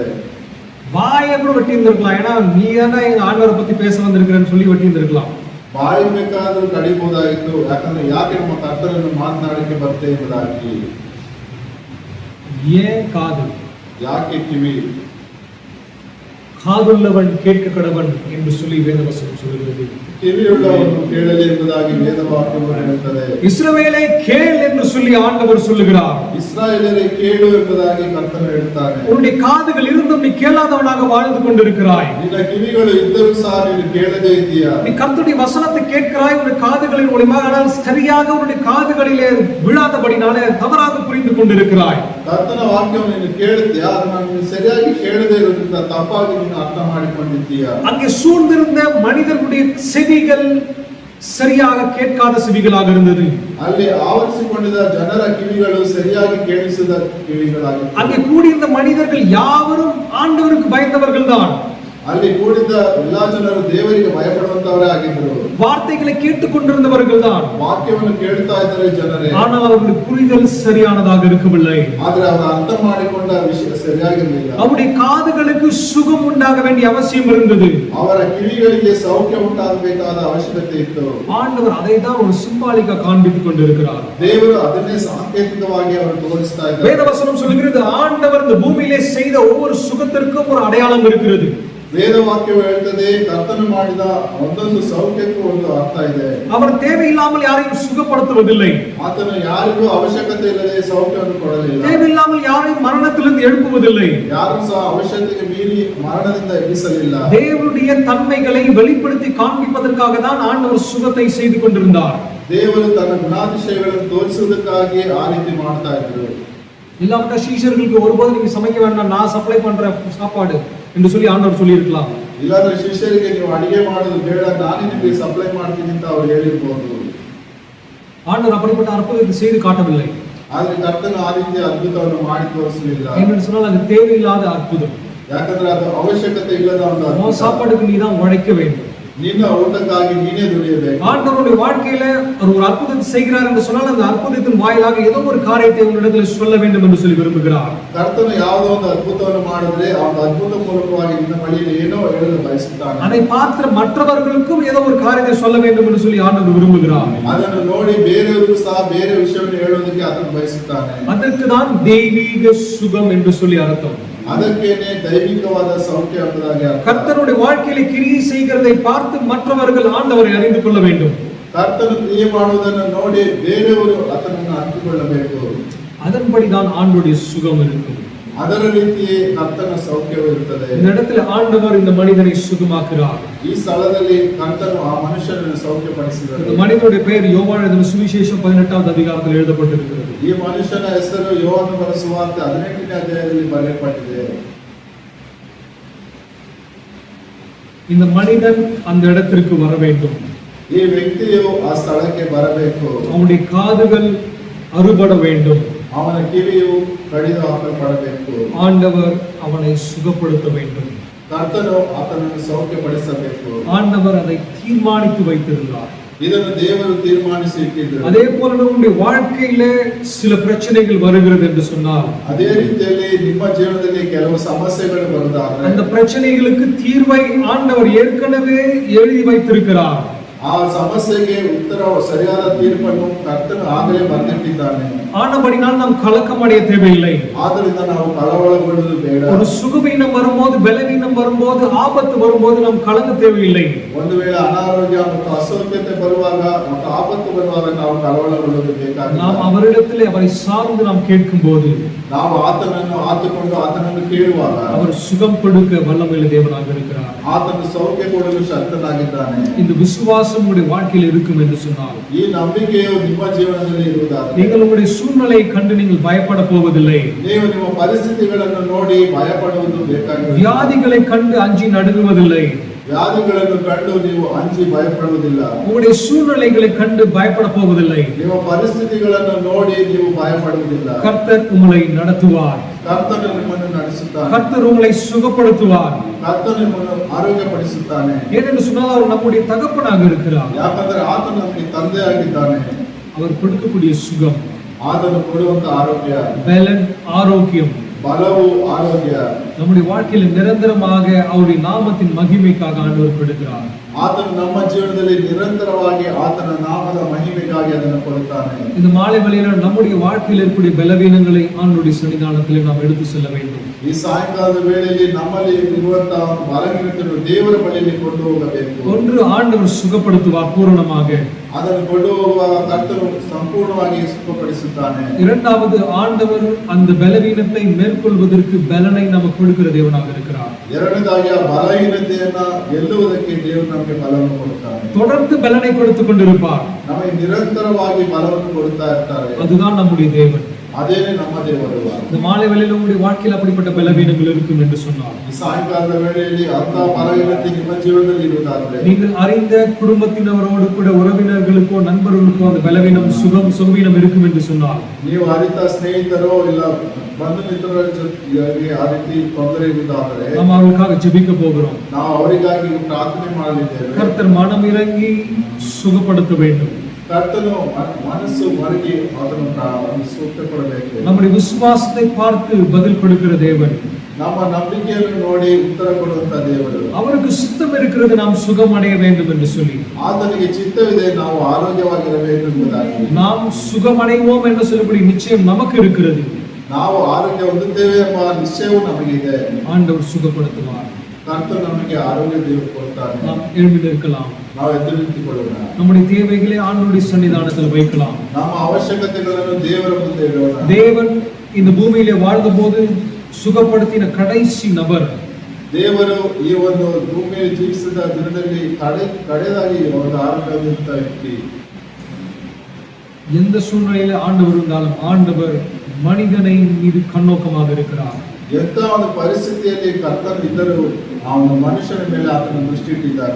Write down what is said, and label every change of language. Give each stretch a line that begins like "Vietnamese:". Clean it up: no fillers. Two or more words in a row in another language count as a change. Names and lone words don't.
Tamil: வாயை கூட வெட்டி இருந்திருக்கலாம், ஏன்னா நீ தானே எங்க ஆண்டவரை பத்தி பேச வந்திருக்கிறேன்னு சொல்லி வெட்டி இருந்திருக்கலாம்.
Kannada: ಬಾಯಿ ಬೇಕಾದ್ರೂ ಕಡಿಬಹುದಾಗಿತ್ತು, ಯಾಕಂದ್ರೆ ಯಾಕೆ ನಮ್ಮ ಕರ್ತನನ್ನು ಮಾತನಾಡಕ್ಕೆ ಬರ್ತೇ ಎಂಬುದಾಗಿ.
Tamil: ஏன் காது?
Kannada: ಯಾಕೆ ಕಿವಿ?
Tamil: காதுள்ளவன் கேட்க கடவன் என்று சொல்லி வேதவசனம் சொல்கிறது.
Kannada: ಕಿವಿಯುಳ್ಳವನು ಕೇಳಲಿ ಎಂಬುದಾಗಿ ವೇದವಾಕ್ಯವು ಹೇಳುತ್ತದೆ.
Tamil: இஸ்ரவேலே கேள் என்று சொல்லி ஆண்டவர் சொல்லுகிறார்.
Kannada: ಇಸ್ರಾಯೇಲರೇ ಕೇಳು ಎಂಬುದಾಗಿ ಕರ್ತನು ಹೇಳುತ್ತಾನೆ.
Tamil: உன்னுடைய காதுகள் இருந்தும் நீ கேளாதவனாக வாழ்ந்து கொண்டிருக்கிறாய்.
Kannada: ನಿನ್ನ ಕಿವಿಗಳು ಇದ್ದರೂ ಸಹ ನೀನು ಕೇಳದೇ ಇದೆಯಾ?
Tamil: நீ கர்த்தருடைய வசனத்தை கேட்கிறாய், உன்னுடைய காதுகளின் மூலமாக, ஆனால் சரியாக உன்னுடைய காதுகளிலே விழாதபடினாலே தவறாக புரிந்து கொண்டிருக்கிறாய்.
Kannada: ಕರ್ತನ ವಾಕ್ಯವನ್ನು ನೀನು ಕೇಳುತ್ತೀಯಾ? ಅದನ್ನು ನೀನು ಸರಿಯಾಗಿ ಕೇಳದೇ ಇರುವುದರಿಂದ ತಪ್ಪಾಗಿ ನೀನು ಅರ್ಥ ಮಾಡಿಕೊಂಡಿದ್ದೀಯಾ?
Tamil: அங்கே சூழ்ந்திருந்த மனிதர்களுடைய செவிகள் சரியாக கேட்காத செவிகளாக இருந்தது.
Kannada: ಅಲ್ಲಿ ಆವರಿಸಿಕೊಂಡಿದ್ದ ಜನರ ಕಿವಿಗಳು ಸರಿಯಾಗಿ ಕೇಳಿಸದ ಕಿವಿಗಳಾಗಿತ್ತು.
Tamil: அங்கே கூடியிருந்த மனிதர்கள் யாவரும் ஆண்டவருக்கு பயந்தவர்கள் தான்.
Kannada: ಅಲ್ಲಿ ಕೂಡಿದ್ದ ಎಲ್ಲಾ ಜನರು ದೇವರಿಗೆ ಭಯಪಡುವಂತವರೇ ಆಗಿದ್ದರು.
Tamil: வார்த்தைகளை கேட்டுக்கொண்டிருந்தவர்கள் தான்,
Kannada: ವಾಕ್ಯವನ್ನು ಕೇಳ್ತಾ ಇದ್ದಾರೆ ಜನರೇ.
Tamil: ஆனால் அவர்களுடைய புரிதல் சரியானதாக இருக்கவில்லை.
Kannada: ಆದ್ರೆ ಅವರು ಅರ್ಥ ಮಾಡಿಕೊಂಡ ವಿಷಯ ಸರಿಯಾಗಿರಲಿಲ್ಲ.
Tamil: அவருடைய காதுகளுக்கு சுகம் உண்டாக வேண்டிய அவசியம் இருந்தது.
Kannada: ಅವರ ಕಿವಿಗಳಿಗೆ ಸೌಖ್ಯ ಉಂಟಾಗಬೇಕಾದ ಅವಶ್ಯಕತೆ ಇತ್ತು.
Tamil: ஆண்டவர் அதை தான் ஒரு சிம்பாலிக்கா காண்பித்துக் கொண்டிருக்கிறார்.
Kannada: ದೇವರು ಅದನ್ನೇ ಸಾಂಕೇತಿಕವಾಗಿ ಅವರು ತೋರಿಸ್ತಾ ಇದ್ದಾರೆ.
Tamil: வேதவசனம் சொல்கிறது, ஆண்டவர் இந்த பூமியிலே செய்த ஒவ்வொரு சுகத்திற்கும் ஒரு அடையாளம் இருக்கிறது.
Kannada: ವೇದವಾಕ್ಯವು ಹೇಳ್ತದೆ, ಕರ್ತನು ಮಾಡಿದ ಒಂದೊಂದು ಸೌಖ್ಯಕ್ಕೂ ಒಂದು ಅರ್ಥ ಇದೆ.
Tamil: அவர் தேவையில்லாமல் யாரையும் சுகப்படுத்துவதில்லை.
Kannada: ಆತನು ಯಾರಿಗೂ ಅವಶ್ಯಕತೆ ಇಲ್ಲದೆ ಸೌಖ್ಯವನ್ನು ಕೊಡಲಿಲ್ಲ.
Tamil: தேவையில்லாமல் யாரையும் மரணத்திலிருந்து எழுப்புவதில்லை.
Kannada: ಯಾರು ಸಹ ಅವಶ್ಯಕತೆಗೆ ಮೀರಿ ಮರಣದಿಂದ ಎಬ್ಬಿಸಲಿಲ್ಲ.
Tamil: தேவனுடைய தன்மைகளை வெளிப்படுத்தி காண்பிப்பதற்காக தான் ஆண்டவர் சுகத்தை செய்து கொண்டிருந்தார்.
Kannada: ದೇವರು ತನ್ನ ಗುಣಾತಿಶಯಗಳನ್ನು ತೋರಿಸುವುದಕ್ಕಾಗಿ ಆ ರೀತಿ ಮಾಡ್ತಾ ಇದ್ರು.
Tamil: இல்லாமட்டா சீஷர்களுக்கு ஒருபோது நீங்க சமைக்க வேண்டாம், நான் சப்ளை பண்ற சாப்பாடு என்று சொல்லி ஆண்டவர் சொல்லி இருக்கலாம்.
Kannada: ಇಲ್ಲಾಂದ್ರೆ ಶಿಷ್ಯರಿಗೆ ನೀವು ಅಡಿಗೆ ಮಾಡೋದು ಬೇಡ, ನಾನೇ ನಿಮಗೆ ಸಪ್ಲೈ ಮಾಡ್ತೀನಿ ಅಂತ ಅವರು ಹೇಳಿರ್ಬೋದು.
Tamil: ஆண்டவர் அப்படிப்பட்ட அற்புதத்தை செய்து காட்டவில்லை.
Kannada: ಆದ್ರೆ ಕರ್ತನು ಆ ರೀತಿಯ ಅದ್ಭುತವನ್ನು ಮಾಡಿ ತೋರಿಸಲಿಲ್ಲ.
Tamil: ஏன்னு சொன்னால் அது தேவையில்லாத அற்புதம்.
Kannada: ಯಾಕಂದ್ರೆ ಅದು ಅವಶ್ಯಕತೆ ಇಲ್ಲದ ಒಂದು ಅದ್ಭುತ.
Tamil: சாப்பாடுக்கு நீ தான் உழைக்க வேண்டும்.
Kannada: ನಿನ್ನ ಊಟಕ್ಕಾಗಿ ನೀನೇ ದುಡಿಯಬೇಕು.
Tamil: ஆண்டவருடைய வாழ்க்கையில ஒரு அற்புதத்தை செய்கிறார் என்று சொன்னால் அந்த அற்புதத்தின் வாயிலாக ஏதோ ஒரு காரியத்தை உங்களிடத்தில் சொல்ல வேண்டும் என்று சொல்லி விரும்புகிறார்.
Kannada: ಕರ್ತನು ಯಾವುದೋ ಒಂದು ಅದ್ಭುತವನ್ನು ಮಾಡಿದ್ರೆ ಆ ಅದ್ಭುತ ಮೂಲಕವಾಗಿ ನಿನ್ನ ಬಳಿಯಲ್ಲಿ ಏನೋ ಹೇಳಲು ಬಯಸುತ್ತಾನೆ.
Tamil: அதை பார்த்து மற்றவர்களுக்கும் ஏதோ ஒரு காரியத்தை சொல்ல வேண்டும் என்று சொல்லி ஆண்டவர் விரும்புகிறார்.
Kannada: ಅದನ್ನು ನೋಡಿ ಬೇರೆಯವರಿಗೂ ಸಹ ಬೇರೆ ವಿಷಯವನ್ನು ಹೇಳೋದಕ್ಕೆ ಅದನ್ನು ಬಯಸುತ್ತಾನೆ.
Tamil: அதற்கு தான் தெய்வீக சுகம் என்று சொல்லி அர்த்தம்.
Kannada: ಅದಕ್ಕೇನೆ ದೈವಿಕವಾದ ಸೌಖ್ಯ ಎಂಬುದಾಗಿ ಅರ್ಥ.
Tamil: கர்த்தருடைய வாழ்க்கையில கிரியை செய்கிறதை பார்த்து மற்றவர்கள் ஆண்டவரை அறிந்து கொள்ள வேண்டும்.
Kannada: ಕರ್ತನು ಕ್ರಿಯೆ ಮಾಡುವುದನ್ನು ನೋಡಿ ಬೇರೆಯವರು ಆತನನ್ನು ಅರಿತುಕೊಳ್ಳಬೇಕು.
Tamil: அதன்படிதான் ஆண்டவருடைய சுகம் இருக்கும்.
Kannada: ಅದರ ರೀತಿಯೇ ಕರ್ತನ ಸೌಖ್ಯವು ಇರುತ್ತದೆ.
Tamil: இந்த இடத்துல ஆண்டவர் இந்த மனிதனை சுகமாக்குறார்.
Kannada: ಈ ಸ್ಥಳದಲ್ಲಿ ಕರ್ತನು ಆ ಮನುಷ್ಯನನ್ನು ಸೌಖ್ಯಪಡಿಸಿದರು.
Tamil: இந்த மனிதனுடைய பெயர் யோவான் எழுதின சுவிசேஷம் 18வது அதிகாரத்தில் எழுதப்பட்டிருக்கிறது.
Kannada: ಈ ಮನುಷ್ಯನ ಹೆಸರು ಯೋಹಾನ ಬರೆದ ಸುವಾರ್ತೆ 18ನೇ ಅಧ್ಯಾಯದಲ್ಲಿ ಬರೆಯಲ್ಪಟ್ಟಿದೆ.
Tamil: இந்த மனிதன் அந்த இடத்திற்கு வர வேண்டும்.
Kannada: ಈ ವ್ಯಕ್ತಿಯು ಆ ಸ್ಥಳಕ್ಕೆ ಬರಬೇಕು.
Tamil: அவனுடைய காதுகள் அறுபட வேண்டும்.
Kannada: ಅವನ ಕಿವಿಯು ಕಡಿದು ಹಾಕಲ್ಪಡಬೇಕು.
Tamil: ஆண்டவர் அவனை சுகப்படுத்த வேண்டும்.
Kannada: ಕರ್ತನು ಆತನನ್ನು ಸೌಖ್ಯಪಡಿಸಬೇಕು.
Tamil: ஆண்டவர் அதை தீர்மானித்து வைத்திருந்தார்.
Kannada: ಇದನ್ನು ದೇವರು ತೀರ್ಮಾನಿಸಿ ಇಟ್ಟಿದ್ದರು.
Tamil: அதே போல நம்முடைய வாழ்க்கையில சில பிரச்சனைகள் வருகிறது என்று சொன்னால்,
Kannada: ಅದೇ ರೀತಿಯಲ್ಲಿ ನಿಮ್ಮ ಜೀವನದಲ್ಲಿ ಕೆಲವು ಸಮಸ್ಯೆಗಳು ಬರುವುದಾದರೆ
Tamil: அந்த பிரச்சனைகளுக்கு தீர்வை ஆண்டவர் ஏற்கனவே எழுதி வைத்திருக்கிறார்.
Kannada: ಆ ಸಮಸ್ಯೆಗೆ ಉತ್ತರ ಸರಿಯಾದ ತೀರ್ಪನ್ನು ಕರ್ತನು ಆಗಲೇ ಬರೆದಿಟ್ಟಿದ್ದಾನೆ.
Tamil: ஆனபடினால் நாம் கலக்கம் அடைய தேவையில்லை.
Kannada: ಆದ್ದರಿಂದ ನಾವು ಕಳವಳಗೊಳ್ಳುವುದು ಬೇಡ.
Tamil: ஒரு சுகவீனம் வரும்போது, பலவீனம் வரும்போது, ஆபத்து வரும்போது நாம் கலங்க தேவையில்லை.
Kannada: ಒಂದು ವೇಳೆ ಅನಾರೋಗ್ಯ ಮತ್ತು ಅಸೌಖ್ಯತೆ ಬರುವಾಗ ಮತ್ತು ಆಪತ್ತು ಬರುವಾಗ ನಾವು ಕಳವಳಗೊಳ್ಳುವುದು ಬೇಕಾಗಿಲ್ಲ.
Tamil: நாம் அவரிடத்திலே அவரை சார்ந்து நாம் கேட்கும்போது,
Kannada: ನಾವು ಆತನನ್ನು ಆತುಕೊಂಡು ಆತನನ್ನು ಕೇಳುವಾಗ
Tamil: அவர் சுகம் கொடுக்க வல்லமையுள்ள தேவனாக இருக்கிறார்.
Kannada: ಆತನು ಸೌಖ್ಯ ಕೊಡಲು ಶಕ್ತನಾಗಿದ್ದಾನೆ.
Tamil: இந்த விசுவாசம் உங்களுடைய வாழ்க்கையில் இருக்கும் என்று சொன்னால்,
Kannada: ಈ ನಂಬಿಕೆಯು ನಿಮ್ಮ ಜೀವನದಲ್ಲಿ ಇರುವುದಾದರೆ
Tamil: நீங்கள் உங்களுடைய சூழ்நிலையை கண்டு நீங்கள் பயப்பட போவதில்லை.
Kannada: ನೀವು ನಿಮ್ಮ ಪರಿಸ್ಥಿತಿಗಳನ್ನು ನೋಡಿ ಭಯಪಡುವುದು ಬೇಕಾಗಿಲ್ಲ.
Tamil: வியாதிகளை கண்டு அஞ்சி நடுங்குவதில்லை.
Kannada: ವ್ಯಾಧಿಗಳನ್ನು ಕಂಡು ನೀವು ಅಂಜಿ ಭಯಪಡುವುದಿಲ್ಲ.
Tamil: உங்களுடைய சூழ்நிலைகளை கண்டு பயப்பட போவதில்லை.
Kannada: ನಿಮ್ಮ ಪರಿಸ್ಥಿತಿಗಳನ್ನು ನೋಡಿ ನೀವು ಭಯಪಡುವುದಿಲ್ಲ.
Tamil: கர்த்தர் உங்களை நடத்துவார்.
Kannada: ಕರ್ತನು ನಿಮ್ಮನ್ನು ನಡೆಸುತ್ತಾನೆ.
Tamil: கர்த்தர் உங்களை சுகப்படுத்துவார்.
Kannada: ಕರ್ತನು ನಿಮ್ಮನ್ನು ಆರೋಗ್ಯಪಡಿಸುತ್ತಾನೆ.
Tamil: ஏனென்று சொன்னால் அவர் நம்முடைய தகப்பனாக இருக்கிறார்.
Kannada: ಯಾಕಂದ್ರೆ ಆತನು ನಮಗೆ ತಂದೆಯಾಗಿದ್ದಾನೆ.
Tamil: அவர் கொடுக்கக்கூடிய சுகம்,
Kannada: ಆತನು ಕೊಡುವಂತ ಆರೋಗ್ಯ,
Tamil: பலன், ஆரோக்கியம்
Kannada: ಬಲವು, ಆರೋಗ್ಯ
Tamil: நம்முடைய வாழ்க்கையில் நிரந்தரமாக அவருடைய நாமத்தின் மகிமைக்காக ஆண்டவர் கொடுக்கிறார்.
Kannada: ಆತನು ನಮ್ಮ ಜೀವನದಲ್ಲಿ ನಿರಂತರವಾಗಿ ಆತನ ನಾಮದ ಮಹಿಮೆಗಾಗಿ ಅದನ್ನು ಕೊಡುತ್ತಾನೆ.
Tamil: இந்த மாலை வேளையில நம்முடைய வாழ்க்கையில் இருக்கக்கூடிய பலவீனங்களை ஆண்டவருடைய சன்னிதானத்தில் நாம் எடுத்து செல்ல வேண்டும்.
Kannada: ಈ ಸಾಯಂಕಾಲದ ವೇಳೆಯಲ್ಲಿ ನಮ್ಮಲ್ಲಿ ಇರುವಂತಹ ಬಲಹೀನತೆಯನ್ನು ದೇವರ ಬಳಿಯಲ್ಲಿ ಕೊಂಡು ಹೋಗಬೇಕು.
Tamil: ஒன்று, ஆண்டவர் சுகப்படுத்துவார் பூரணமாக.
Kannada: ಅದನ್ನು ಕೊಂಡು ಹೋಗುವಾಗ ಕರ್ತನು ಸಂಪೂರ್ಣವಾಗಿ ಸುಖಪಡಿಸುತ್ತಾನೆ.
Tamil: இரண்டாவது, ஆண்டவர் அந்த பலவீனத்தை மேற்கொள்வதற்கு பலனை நமக்கு கொடுக்கிற தேவனாக இருக்கிறார்.
Kannada: ಎರಡನೇದಾಗಿ ಆ ಬಲಹೀನತೆಯನ್ನ ಗೆಲ್ಲುವುದಕ್ಕೆ ದೇವರು ನಮಗೆ ಬಲವನ್ನು ಕೊಡುತ್ತಾನೆ.
Tamil: தொடர்ந்து பலனை கொடுத்து கொண்டிருப்பார்.
Kannada: ನಮಗೆ ನಿರಂತರವಾಗಿ ಬಲವನ್ನು ಕೊಡುತ್ತಾ ಇರ್ತಾರೆ.
Tamil: அதுதான் நம்முடைய தேவன்.
Kannada: ಅದೇನೇ ನಮ್ಮ ದೇವರು.
Tamil: இந்த மாலை வேளையில உங்களுடைய வாழ்க்கையில் அப்படிப்பட்ட பலவீனங்கள் இருக்கும் என்று சொன்னார்.
Kannada: ಈ ಸಾಯಂಕಾಲದ ವೇಳೆಯಲ್ಲಿ ಅಂತ ಬಲಹೀನತೆ ನಿಮ್ಮ ಜೀವನದಲ್ಲಿ ಇರುವುದಾದರೆ
Tamil: நீங்கள் அறிந்த குடும்பத்தினரோடு கூட உறவினர்களுக்கோ நண்பர்களுக்கோ அந்த பலவீனம் சுகவீனம் இருக்கும் என்று சொன்னார்.
Kannada: ನೀವು ಅರಿತ ಸ್ನೇಹಿತರೋ ಇಲ್ಲ ಬಂಧು ಮಿತ್ರರ ಜೊತೆಗೆ ಆ ರೀತಿ ತೊಂದರೆ ಇರುವುದಾದರೆ
Tamil: நாம் அவர்களுக்காக ஜெபிக்க போகிறோம்.
Kannada: ನಾವು ಅವರಿಗಾಗಿ ಪ್ರಾರ್ಥನೆ ಮಾಡಲಿದ್ದೇವೆ.
Tamil: கர்த்தர் மனம் இறங்கி சுகப்படுத்த வேண்டும்.
Kannada: ಕರ್ತನು ಮನಸ್ಸು ಮರಗಿ ಅದನ್ನು ಸೂಕ್ತಪಡಬೇಕು.
Tamil: நம்முடைய விசுவாசத்தை பார்த்து பதில் கொடுக்கிற தேவன்,
Kannada: ನಮ್ಮ ನಂಬಿಕೆಯನ್ನು ನೋಡಿ ಉತ್ತರ ಕೊಡುವಂತ ದೇವರು.
Tamil: அவருக்கு சித்தம் இருக்கிறது நாம் சுகம் அடைய வேண்டும் என்று சொல்லி
Kannada: ಆತನಿಗೆ ಚಿತ್ತವಿದೆ ನಾವು ಆರೋಗ್ಯವಾಗಿರಬೇಕು ಎಂಬುದಾಗಿ.
Tamil: நாம் சுகம் அடைவோம் என்று சொல்லக்கூடிய நிச்சயம் நமக்கு இருக்கிறது.
Kannada: ನಾವು ಆರೋಗ್ಯ ಹೊಂದುತ್ತೇವೆ ಎಂಬ ನಿಶ್ಚಯವು ನಮಗಿದೆ.
Tamil: ஆண்டவர் சுகப்படுத்துவார்.
Kannada: ಕರ್ತನು ನಮಗೆ ಆರೋಗ್ಯ ದೇವರು ಕೊಡ್ತಾನೆ.
Tamil: நாம் எழும்பி நிற்கலாம்.
Kannada: ನಾವು ಎದ್ದು ನಿಂತುಕೊಳ್ಳೋಣ.
Tamil: நம்முடைய தேவைகளை ஆண்டவருடைய சன்னிதானத்தில் வைக்கலாம்.
Kannada: ನಮ್ಮ ಅವಶ್ಯಕತೆಗಳನ್ನು ದೇವರ ಮುಂದೆ ಇಡೋಣ.
Tamil: தேவன் இந்த பூமியிலே வாழ்ந்த போது சுகப்படுத்தின கடைசி நபர்.
Kannada: ದೇವರು ಈ ಒಂದು ಭೂಮಿಯಲ್ಲಿ ಜೀವಿಸಿದ ದಿನದಲ್ಲಿ ಕಡೆದಾಗಿ ಒಂದು ಆರೋಗ್ಯವಂತ ವ್ಯಕ್ತಿ.
Tamil: எந்த சூழ்நிலையில ஆண்டவர் இருந்தாலும் ஆண்டவர் மனிதனை மீது கண்ணோக்கமாக இருக்கிறார்.
Kannada: ಎಂತ ಒಂದು ಪರಿಸ್ಥಿತಿಯಲ್ಲಿ ಕರ್ತನು ಇದ್ದರೂ ಅವನು ಮನುಷ್ಯನ ಮೇಲೆ ಆತನ ದೃಷ್ಟಿ ಇಟ್ಟಿದ್ದಾನೆ.